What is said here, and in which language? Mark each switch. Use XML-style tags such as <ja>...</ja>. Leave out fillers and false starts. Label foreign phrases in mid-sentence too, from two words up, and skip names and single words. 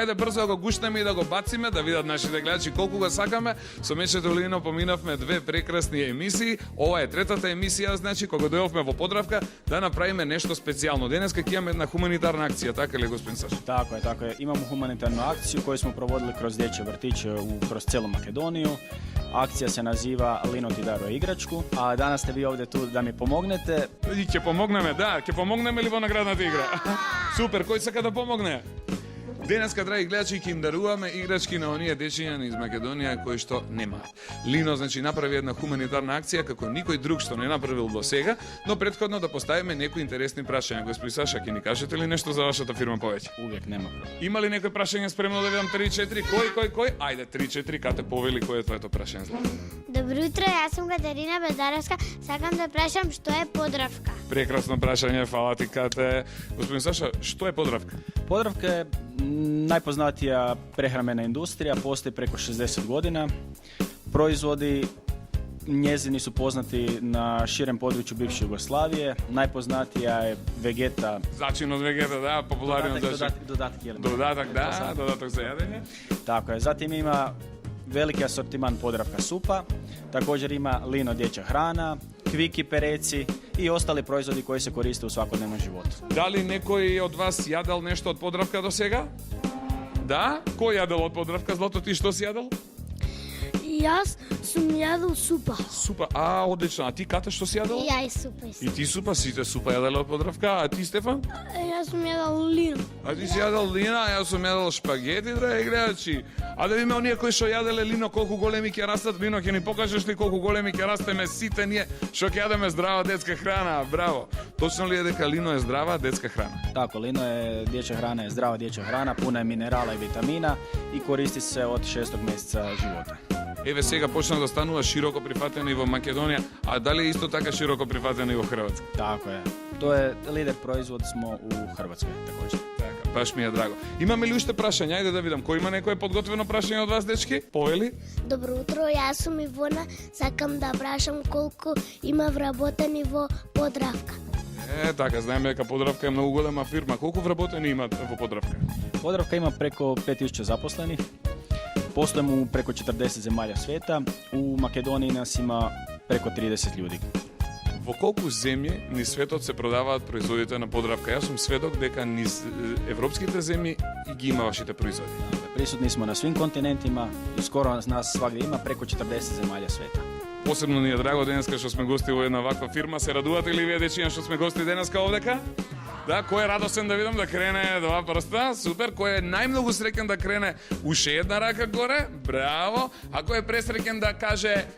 <mk>Ајде брзо да го гушнеме и да го бациме, да видат нашите гледачи колку го сакаме. Со мечето Лино поминавме две прекрасни емисии. Ова е третата емисија, значи кога дојдовме во Подравка да направиме нешто специјално. Денеска ќе имаме една хуманитарна акција, така ли, господин Саша?</mk> <hr>Tako je. Imamo humanitarnu akciju koju smo provodili kroz dječje vrtiće kroz celu Makedoniju. Akcija se naziva Lino ti daruje igračku, a danas ste vi ovdje tu da mi pomognete.</hr> <mk>И ќе помогнеме, да, ќе помогнеме ли во наградната игра? Супер, кој сака да помогне? Денеска, драги гледачи, ќе им даруваме играчки на оние дечиња из Македонија кои што немаат. Лино, значи, направи една хуманитарна акција како никој друг што не направил до сега, но претходно да поставиме некои интересни прашања. Господин Саша, ќе ни кажете ли нешто за вашата фирма повеќе?</mk> <hr>Uvijek nema problem.</hr> <mk>Има ли некој прашање спремно да видам 3-4? Кој? Ајде, 3-4, кате повели кој е твоето прашање, Злата? Добро утро, јас сум Катерина Бездаровска. Сакам да прашам што е Подравка. Прекрасно прашање, фала ти, Кате. Господин Саша, што е Подравка?</mk> <hr>Podravka je najpoznatija prehrambena industrija, postoji preko 60 godina. Proizvodi njezini su poznati na širem području bivše Jugoslavije. Najpoznatija je Vegeta. Začin od Vegeta, da, popularno Dodatak jelen. Dodatak za jedenje. Tako je. Zatim ima veliki asortiman Podravka supa. Također ima Lino dječja hrana, kviki pereci i ostali proizvodi koji se koriste u svakodnevnom životu.</hr> <mk>Da li некој од вас јадел нешто од Подравка до сега? Да? Кој јадел од Подравка? Злато, ти што си јадел? Јас сум јадел супа. Супа. Одлично. А ти, Ката, што си јадел? Ја и супа. И ти супа, сите супа јаделе од Подравка. А ти, Стефан? Јас сум јадел лино. А ти си јадел лина, а јас сум јадел шпагети, драги гледачи. А да видиме оние кои што јаделе лино, колку големи ќе растат. Лино, ќе ни покажеш ли колку големи ќе растеме сите ние што ќе јадеме здрава детска храна? Браво. Точно ли е дека лино е здрава детска храна?</mk> <hr>Tako, Lino je dječja hrana, je zdrava dječja hrana, puna je minerala i vitamina i koristi se od 6. mjeseca života.</hr> <mk>Еве сега почна да станува широко прифатено и во Македонија, а дали е исто така широко прифатено и во Хрватска?</mk> <hr>Tako je. To je lider proizvod smo u Hrvatskoj također.</hr> <mk>Така, баш ми е драго. Имаме ли уште прашања? Ајде да видам, кој има некое подготвено прашање од вас, дечки? Повели? Добро утро, јас сум Ивона. Сакам да прашам колку има вработени во Подравка. Така, знаеме дека Подравка е многу голема фирма. Колку вработени имат во Подравка?</mk> <hr>Podravka ima preko 5000 zaposlenih. Poslujemo u preko 40 zemalja svijeta. U Makedoniji nas ima preko 30 ljudi.</hr> <mk>Во колку земји низ светот се продаваат производите на Подравка? Јас сум сведок дека низ европските земји и ги има вашите производи.</mk> <hr>Prisutni smo na svim kontinentima i skoro nas svagdje ima preko 40 zemalja svijeta.</hr> <mk>Посебно ни е драго денеска што сме гости во една ваква фирма. Се радувате ли вие, дечиња, што сме гости денеска овдека? Да, кој е радосен да видам да крене два прста? Супер. Кој е најмногу среќен да крене уште една рака горе? Браво. А кој е пресреќен да каже</mk>